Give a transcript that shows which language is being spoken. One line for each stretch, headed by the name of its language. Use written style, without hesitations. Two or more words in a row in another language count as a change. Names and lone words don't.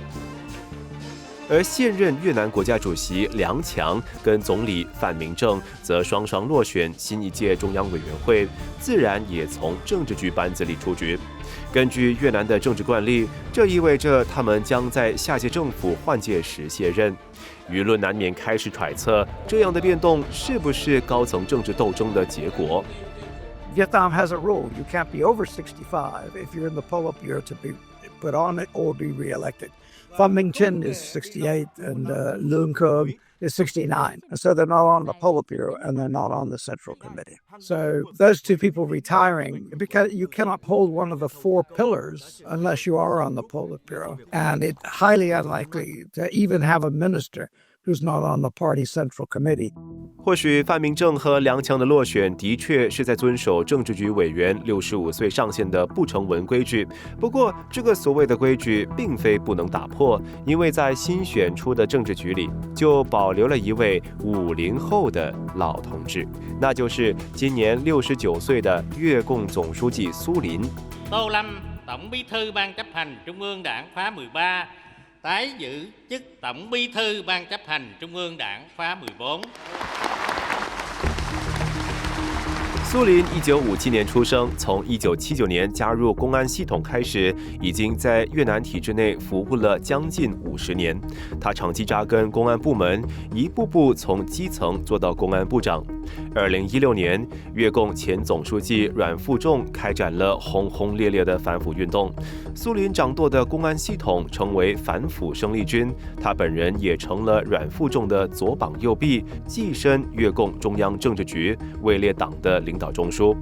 Chinese: 而现任越南国家主席梁强跟总理范明正则双双落选新一届中央委员会，自然也从政治局班子里出局。根据越南的政治惯例，这意味着他们将在下届政府换届时卸任。舆论难免开始揣测，这样的变动是不是高层政治斗争的结果？
English: Vietnam has a rule. You can't be over 65 if you're in the Politburo to be put on it or be re-elected. Pham Minh Chinh is 68 and Lương Khương is 69. And so they're not on the Politburo and they're not on the Central Committee. So those two people retiring, because you cannot hold one of the 4 pillars unless you are on the Politburo. And it's highly unlikely to even have a minister who's not on the party central committee.
Chinese: 或许范明正和梁强的落选的确是在遵守政治局委员65岁上限的不成文规矩，不过这个所谓的规矩并非不能打破，因为在新选出的政治局里就保留了一位50后的老同志，那就是今年69岁的越共总书记苏林。
Vietnamese: Tô Lâm, Tổng Bí thư Ban chấp hành Trung ương Đảng khóa 13, tái giữ chức Tổng Bí thư Ban chấp hành Trung ương Đảng khóa 14。
Chinese: 苏林1957年出生，从1979年加入公安系统开始，已经在越南体制内服务了将近50年。他长期扎根公安部门，一步步从基层做到公安部长。2016年，越共前总书记阮富仲开展了轰轰烈烈的反腐运动，苏林掌舵的公安系统成为反腐生力军，他本人也成了阮富仲的左膀右臂，跻身越共中央政治局，位列党的领导中枢。